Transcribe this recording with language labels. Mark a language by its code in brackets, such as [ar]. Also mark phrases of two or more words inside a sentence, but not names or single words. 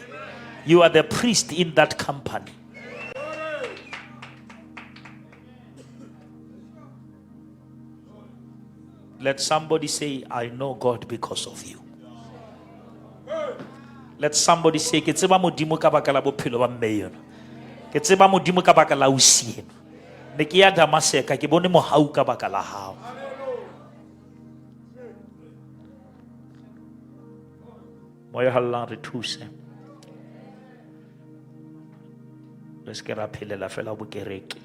[en] You are the priest in that company. Let somebody say, I know God because of you. Let somebody say, [st] ke tseba modimo ka baka la bophelo ba mme. Ke tseba modimo ka baka la usieno. Ne ke ya Damaseka ke bone mohau ka baka la hao. [en] Moya hallang [st] re thuse. Re se ke ra phelela fela bokereke.